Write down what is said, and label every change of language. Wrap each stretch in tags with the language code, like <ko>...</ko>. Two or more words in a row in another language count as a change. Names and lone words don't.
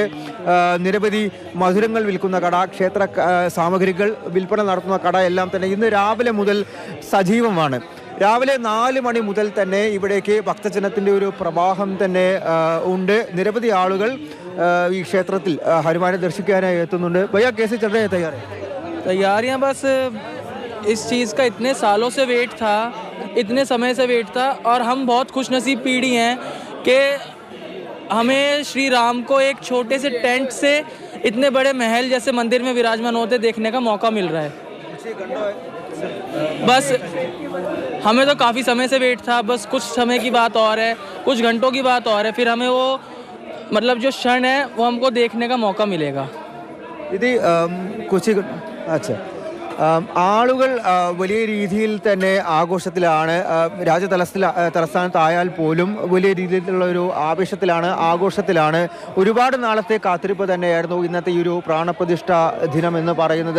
<ml>നിരവധി മധുരങ്ങൾ വിൽക്കുന്ന കട, ക്ഷേത്ര സാമഗ്രികൾ വിൽപ്പന നടത്തുന്ന കട എല്ലാം തന്നെ ഇന്ന് രാവിലെ മുതൽ സജീവമാണ്. രാവിലെ 4 മണി മുതൽ തന്നെ ഇവിടേക്ക് ഭക്തജനത്തിൻ്റെ ഒരു പ്രവാഹം തന്നെ ഉണ്ട്. നിരവധി ആളുകൾ ഈ ക്ഷേത്രത്തിൽ ഹനുമാനെ ദർശിക്കാനായി എത്തുന്നുണ്ട്.</ml> <hi>भैया कैसे चल रहे हैं तैयारियाँ? बस इस चीज़ का इतने सालों से वेट था, इतने समय से वेट था, और हम बहुत खुशनसीब पीढ़ी हैं कि हमें श्री राम को एक छोटे से टेंट से इतने बड़े महल जैसे मंदिर में विराजमान होते देखने का मौका मिल रहा है. बस हमें तो काफ़ी समय से वेट था. बस कुछ समय की बात और है, कुछ घंटों की बात और है, फिर हमें वो मतलब जो क्षण है वो हमको देखने का मौका मिलेगा.</hi> <ml>ഇത് अच्छा ആളുകൾ വലിയ രീതിയിൽ തന്നെ ആഘോഷത്തിലാണ്. തലസ്ഥാനത്തായാൽ പോലും വലിയ രീതിയിലുള്ള ഒരു ആവേശത്തിലാണ്, ആഘോഷത്തിലാണ്. ഒരുപാട് നാളത്തെ കാത്തിരിപ്പ് തന്നെയായിരുന്നു ഇന്നത്തെ ഈ ഒരു പ്രാണപ്രതിഷ്ഠ ദിനം എന്ന് പറയുന്നത്.</ml>